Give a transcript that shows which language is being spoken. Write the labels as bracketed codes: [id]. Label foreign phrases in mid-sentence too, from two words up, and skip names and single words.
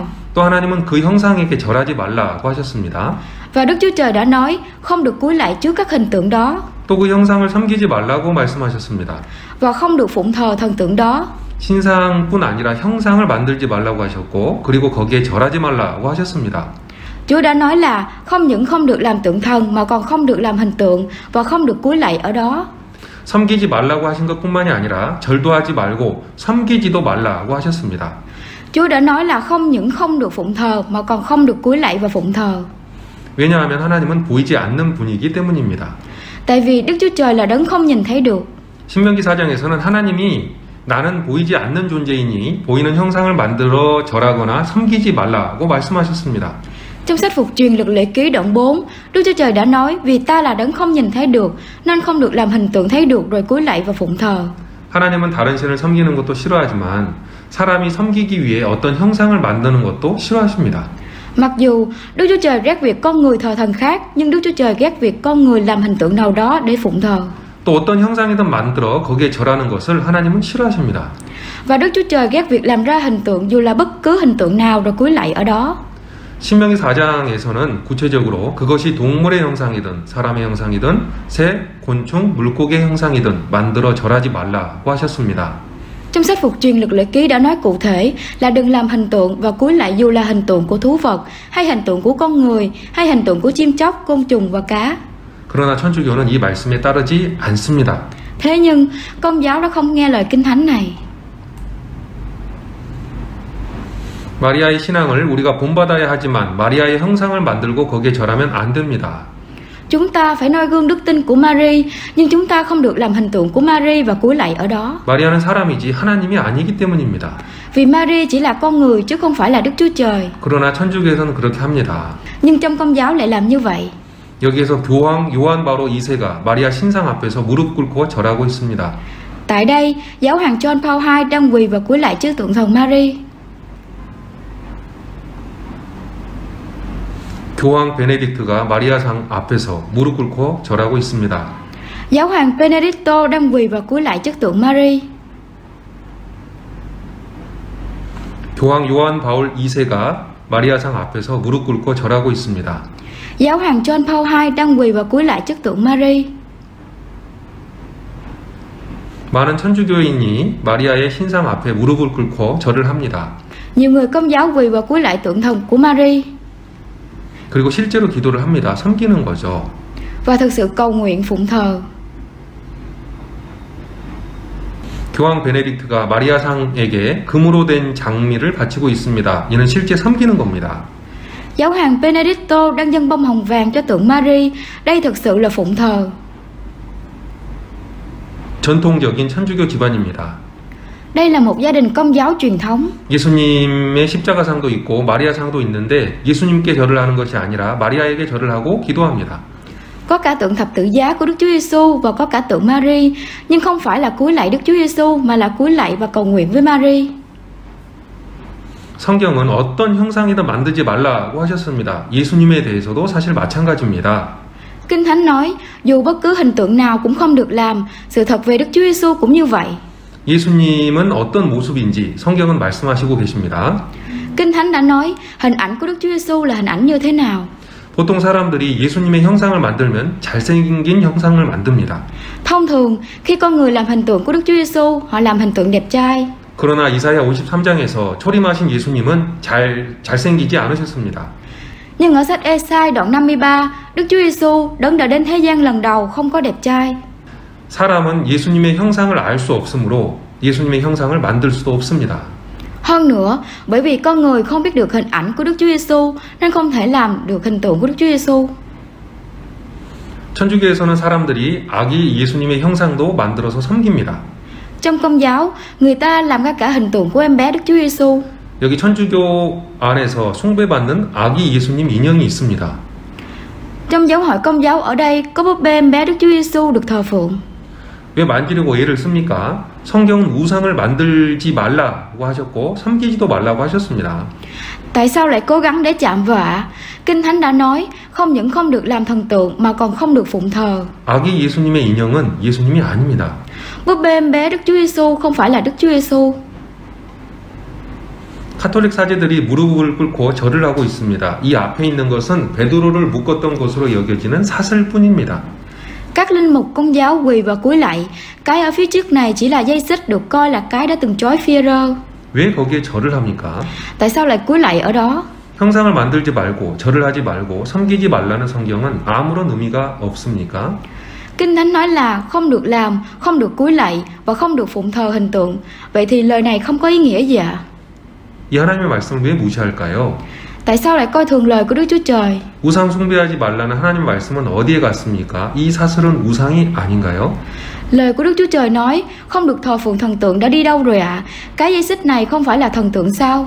[ko] 또 하나님은 그 형상에게 절하지 말라고 하셨습니다. [vi] Và Đức Chúa Trời đã nói không được cúi lạy trước các hình tượng đó. [ko] 또 그 형상을 섬기지 말라고 말씀하셨습니다. [vi] Và không được phụng thờ thần tượng đó. [ko] 신상뿐 아니라 형상을 만들지 말라고 하셨고 그리고 거기에 절하지 말라고 하셨습니다. [vi] Chúa đã nói là không những không được làm tượng thần mà còn không được làm hình tượng và không được cúi lạy ở đó. [ko] 섬기지 말라고 하신 것뿐만이 아니라 절도 하지 말고 섬기지도 말라고 하셨습니다. [vi] Chúa đã nói là không những không được phụng thờ mà còn không được cúi lạy và phụng thờ. [ko] 왜냐하면 하나님은 보이지 않는 분이기 때문입니다. [vi] Tại vì Đức Chúa Trời là đấng không nhìn thấy được. [ko] 신명기 4장에서는 하나님이 나는 보이지 않는 존재이니 보이는 형상을 만들어 절하거나 섬기지 말라고 말씀하셨습니다. [vi] Trong sách Phục truyền Luật Lệ Ký đoạn 4, Đức Chúa Trời đã nói vì ta là đấng không nhìn thấy được nên không được làm hình tượng thấy được rồi cúi lạy và phụng thờ. [ko] 하나님은 다른 신을 섬기는 것도 싫어하지만 사람이 섬기기 위해 어떤 형상을 만드는 것도 싫어하십니다. [vi] Mặc dù Đức Chúa Trời ghét việc con người thờ thần khác, nhưng Đức Chúa Trời ghét việc con người làm hình tượng nào đó để phụng thờ. [ko] 또 어떤 형상이든 만들어 거기에 절하는 것을 하나님은 싫어하십니다. [vi] Và Đức Chúa Trời ghét việc làm ra hình tượng dù là bất cứ hình tượng nào rồi cúi lạy ở đó. [ko] 신명기 4장에서는 구체적으로 그것이 동물의 형상이든 사람의 형상이든 새, 곤충, 물고기의 형상이든 만들어 절하지 말라고 하셨습니다. [vi] Trong sách Phục truyền Lực Lệ Ký đã nói cụ thể là đừng làm hình tượng và cúi lại dù là hình tượng của thú vật, hay hình tượng của con người, hay hình tượng của chim chóc, côn trùng và cá. [ko] 그러나 천주교는 이 말씀에 따르지 않습니다. [vi] Thế nhưng Công giáo đã không nghe lời Kinh Thánh này. [ko] 마리아의 신앙을 우리가 본받아야 하지만 마리아의 형상을 만들고 거기에 절하면 안 됩니다. [vi] Chúng ta phải noi gương đức tin của Mary, nhưng chúng ta không được làm hình tượng của Mary và cúi lạy ở đó. [ko] 마리아는 사람이지 하나님이 아니기 때문입니다. [vi] Vì Mary chỉ là con người chứ không phải là Đức Chúa Trời. [ko] 그러나 천주교에서는 그렇게 합니다. [vi] Nhưng trong Công giáo lại làm như vậy. [ko] 여기에서 교황 요한 바로 2세가 마리아 신상 앞에서 무릎 꿇고 절하고 있습니다. [vi] Tại đây, giáo hoàng John Paul II đang quỳ và cúi lạy trước tượng thần Mary. [ko] 교황 베네딕트가 마리아상 앞에서 무릎 꿇고 절하고 있습니다. [vi] Giáo hoàng Benedicto đang quỳ và cúi lạy trước tượng Mary. [ko] 교황 요한 바울 2세가 마리아상 앞에서 무릎 꿇고 절하고 있습니다. [vi] Giáo hoàng John Paul II đang quỳ và cúi lạy trước tượng Mary. [ko] 많은 천주교인이 마리아의 신상 앞에 무릎을 꿇고 절을 합니다. [vi] Nhiều người Công giáo quỳ và cúi lạy tượng thần của Mary. [ko] 그리고 실제로 기도를 합니다. 섬기는 거죠. [vi] Và thực sự cầu nguyện phụng thờ. [ko] 교황 베네딕트가 마리아상에게 금으로 된 장미를 바치고 있습니다. 이는 실제 섬기는 겁니다. [vi] Giáo hoàng Benedicto đang dâng bông hồng vàng cho tượng Mary. Đây thực sự là phụng thờ. [ko] 전통적인 천주교 집안입니다. [vi] Đây là một gia đình Công giáo truyền thống. [ko] 예수님의 십자가상도 있고 마리아상도 있는데 예수님께 절을 하는 것이 아니라 마리아에게 절을 하고 기도합니다. [vi] Có cả tượng thập tự giá của Đức Chúa Giêsu và có cả tượng Mary, nhưng không phải là cúi lạy Đức Chúa Giêsu mà là cúi lạy và cầu nguyện với Mary. [ko] 성경은 어떤 형상이든 만들지 말라고 하셨습니다. 예수님에 대해서도 사실 마찬가지입니다. [vi] Kinh Thánh nói, dù bất cứ hình tượng nào cũng không được làm, sự thật về Đức Chúa Giêsu cũng như vậy. [ko] 예수님은 어떤 모습인지 성경은 말씀하시고 계십니다. [vi] Kinh Thánh đã nói, hình ảnh của Đức Chúa Giêsu là hình ảnh như thế nào. [ko] 보통 사람들이 예수님의 형상을 만들면 잘생긴 형상을 만듭니다. [vi] Thông thường, khi con người làm hình tượng của Đức Chúa Giêsu, họ làm hình tượng đẹp trai. [ko] 그러나 이사야 53장에서 초림하신 예수님은 잘생기지 않으셨습니다. [vi] Nhưng ở sách Ê-sai đoạn 53, Đức Chúa Giêsu đấng đã đến thế gian lần đầu không có đẹp trai. [ko] 사람은 예수님의 형상을 알 수 없으므로 예수님의 형상을 만들 수도 없습니다. [vi] Hơn nữa, bởi vì con người không biết được hình ảnh của Đức Chúa Giêsu nên không thể làm được hình tượng của Đức Chúa Giêsu. [ko] 천주교에서는 사람들이 아기 예수님의 형상도 만들어서 섬깁니다. [vi] Trong Công giáo, người ta làm ra cả hình tượng của em bé Đức Chúa Giêsu. [ko] 여기 천주교 안에서 숭배받는 아기 예수님 인형이 있습니다. [vi] Trong giáo hội Công giáo ở đây có búp bê em bé Đức Chúa Giêsu được thờ phượng. [ko] 왜 만지려고 애를 씁니까? 성경은 우상을 만들지 말라고 하셨고 섬기지도 말라고 하셨습니다. [vi] Tại sao lại cố gắng để chạm vào ạ? Kinh Thánh đã nói, không những không được làm thần tượng mà còn không được phụng thờ. [ko] 아기 예수님의 인형은 예수님이 아닙니다. [vi] Búp bê em bé Đức Chúa Giêsu không phải là Đức Chúa Giêsu. [ko] 카톨릭 사제들이 무릎을 꿇고 절을 하고 있습니다. 이 앞에 있는 것은 베드로를 묶었던 것으로 여겨지는 사슬뿐입니다. [vi] Các linh mục Công giáo quỳ và cúi lạy. Cái ở phía trước này chỉ là dây xích được coi là cái đã từng trói Phi-e-rơ. [ko] 왜 거기에 절을 합니까? [vi] Tại sao lại cúi lạy ở đó? [ko] 형상을 만들지 말고 절을 하지 말고 섬기지 말라는 성경은 아무런 의미가 없습니까? [vi] Kinh Thánh nói là không được làm, không được cúi lạy và không được phụng thờ hình tượng. Vậy thì lời này không có ý nghĩa gì ạ? [ko] 이 하나님의 말씀을 왜 무시할까요? [vi] Tại sao lại coi thường lời của Đức Chúa Trời? [ko] 우상 숭배하지 말라는 하나님 말씀은 어디에 갔습니까? 이 사슬은 우상이 아닌가요? [vi] Lời của Đức Chúa Trời nói không được thờ phượng thần tượng đã đi đâu rồi ạ? Cái dây xích này không phải là thần tượng sao?